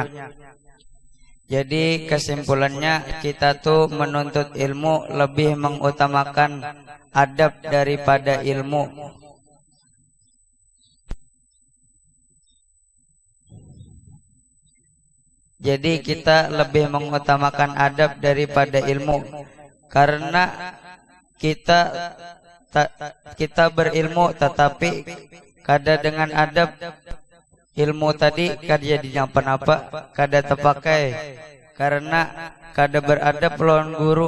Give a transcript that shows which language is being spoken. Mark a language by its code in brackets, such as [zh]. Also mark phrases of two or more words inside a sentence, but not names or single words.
[id] Jadi kesimpulannya, kita tuh menuntut ilmu lebih mengutamakan adab daripada ilmu. Jadi kita lebih mengutamakan adab daripada ilmu, karena kita berilmu tetapi kada dengan adab, ilmu tadi kada jadinya apa-apa, kada terpakai, karena kada beradab lawan guru.